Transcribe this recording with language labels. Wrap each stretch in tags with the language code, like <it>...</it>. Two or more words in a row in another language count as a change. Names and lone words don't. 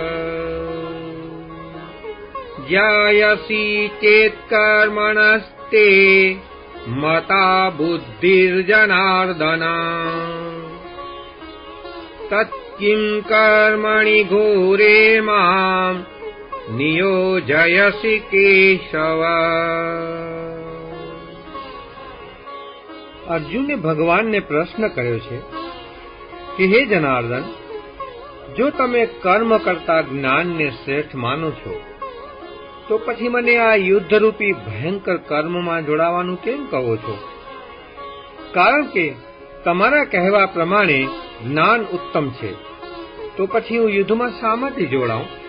<sa>ज्ञायसि चेत् कर्मणस्ते मता बुद्धिर्जनार्दन तत्किं कर्मणि घोरे मां नियोजयसि केशव.</sa> <gu>અર્જુને ભગવાન ને પ્રશ્ન કર્યો છે કે હે જનાર્દન, જો તમે કર્મ કરતા જ્ઞાનને શ્રેષ્ઠ માનો છો તો પછી મને આ યુદ્ધરૂપી ભયંકર કર્મમાં જોડાવાનું કેમ કહો છો? કારણ કે તમારા કહેવા પ્રમાણે જ્ઞાન ઉત્તમ છે, તો પછી હું યુદ્ધમાં શા માટે જોડાઉં?</gu>